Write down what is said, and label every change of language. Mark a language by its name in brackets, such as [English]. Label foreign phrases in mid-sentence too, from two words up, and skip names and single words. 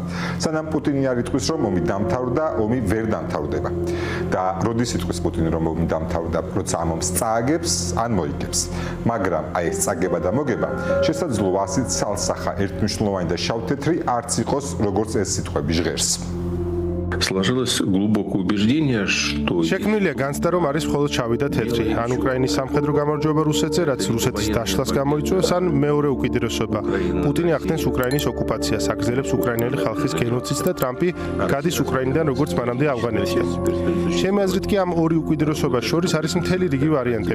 [Georgian] სანამ პუტინი არ იტყვის, რომ ომი დამთავრდა, ომი ვერ დამთავრდება. და როდის იტყვის პუტინი, რომ ომი დამთავრდა, როცა ამ ომს წააგებს, ან მოიგებს. მაგრამ აი ეს წაგება და მოგება შესაძლოა ასეთ ცალსახა ერთმნიშვნელოვანი და შავთეთრი არც იყოს, როგორც ეს სიტყვები ჟღერს. [Russian] Сложилось глубокое убеждение, что [Georgian] შექმნილია განცდა, რომ არის მხოლოდ შავი და თეთრი. ან უკრაინის სამხედრო გამარჯვება რუსეთზე, რაც რუსეთის დაშლას გამოიწვევს, ან მეორე უკიდურესობა. პუტინი ახდენს უკრაინის ოკუპაციას, აგრძელებს უკრაინელი ხალხის გენოციდს და ტრამპი გადის უკრაინიდან როგორც მანამდე ავღანეთიდან. ჩემი აზრით კი ამ ორი უკიდურესობას შორის არის მთელი რიგი ვარიანტები.